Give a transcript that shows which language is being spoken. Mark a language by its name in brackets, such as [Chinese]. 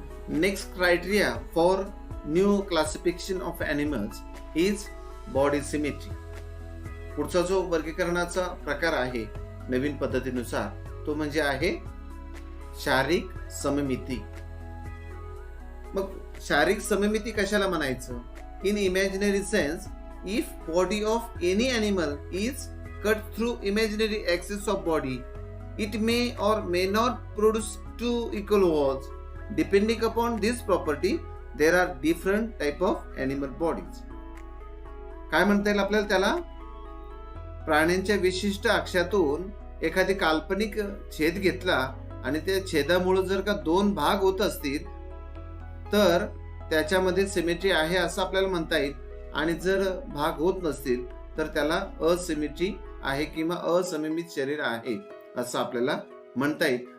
[English] Next criteria for new classification of animals is body symmetry. [Marathi] पुढचा जो वर्गीकरणाचा प्रकार आहे नवीन पद्धतीनुसार तो म्हणजे आहे शारीरिक सममिती. मग शारीरिक सममिती कशाला म्हणायचं? [English] In imaginary sense, if body of any animal is cut through imaginary axis of body, it may or may not produce two equal walls. Depending upon this property there are different type of animal bodies. [Marathi] काय म्हणता येईल आपल्याला त्याला? प्राण्यांच्या विशिष्ट अक्षातून एखादी काल्पनिक छेद घेतला आणि त्या छेदामुळे जर का 2 भाग होत असतील तर त्याच्यामध्ये सिमेट्री आहे असं आपल्याला म्हणता येईल. आणि जर भाग होत नसतील तर त्याला असिमेट्री आहे किंवा असममित शरीर आहे असं आपल्याला म्हणता येईल.